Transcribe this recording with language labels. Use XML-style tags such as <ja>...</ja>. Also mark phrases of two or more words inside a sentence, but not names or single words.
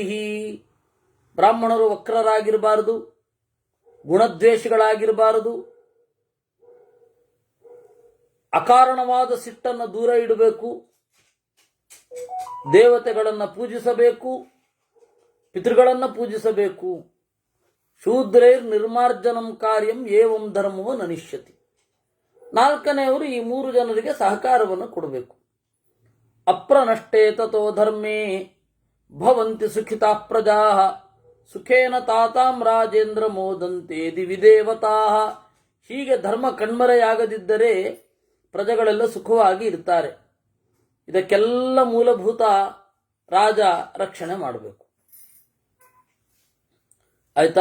<kn>ಬ್ರಾಹ್ಮಣರು ವಕ್ರರಾಗಿರಬಾರದು, ಗುಣದ್ವೇಷಗಳಾಗಿರಬಾರದು, ಅಕಾರಣವಾದ ಸಿಟ್ಟನ್ನು ದೂರ ಇಡಬೇಕು, ದೇವತೆಗಳನ್ನು ಪೂಜಿಸಬೇಕು, ಪಿತೃಗಳನ್ನು ಪೂಜಿಸಬೇಕು.</kn> <sa>ಶೂದ್ರೈರ್ ನಿರ್ಮಾರ್ಜನಂ ಕಾರ್ಯಂ ಏವಂ ಧರ್ಮವ ನನಿಷ್ಯತಿ.</sa> <kn>ನಾಲ್ಕನೆಯವರು ಈ 3 ಜನರಿಗೆ ಸಹಕಾರವನ್ನು ಕೊಡಬೇಕು.</kn> <sa>ಅಪ್ರನಷ್ಟೇ ತಥೋ ಧರ್ಮೇ ಭವಂತಿ ಸುಖಿತಾ ಪ್ರಜಾ ಸುಖೇನ ತಾತಾಂ ರಾಜೇಂದ್ರ ಮೋದಂತೆ ದಿವಿದೇವತಾ.</sa> <kn>ಹೀಗೆ ಧರ್ಮ ಕಣ್ಮರೆಯಾಗದಿದ್ದರೆ ಪ್ರಜೆಗಳೆಲ್ಲ ಸುಖವಾಗಿ ಇರ್ತಾರೆ. ಇದಕ್ಕೆಲ್ಲ ಮೂಲಭೂತ ರಾಜ ರಕ್ಷಣೆ ಮಾಡಬೇಕು. ಆಯ್ತಾ?</kn>